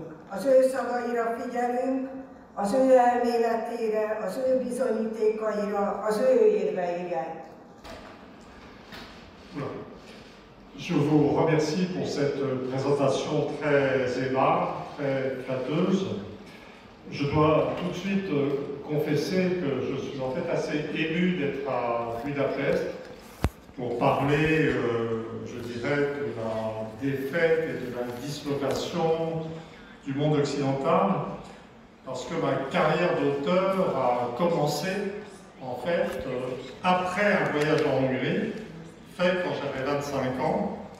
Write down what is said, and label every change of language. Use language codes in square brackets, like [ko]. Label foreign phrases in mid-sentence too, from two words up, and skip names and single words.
[hu] az ő szavaira figyelünk, az ő elméletére, az ő bizonyítékaira, az ő érveire. [fr] Je vous remercie pour cette présentation très aimable, très flatteuse. Je dois tout de suite confesser que je suis en fait assez ému d'être à Budapest pour parler, je dirais, de la défaite et de la dislocation du monde occidental, parce que ma carrière d'auteur a commencé, en fait, après un voyage en Hongrie, fait quand j'avais 25 ans.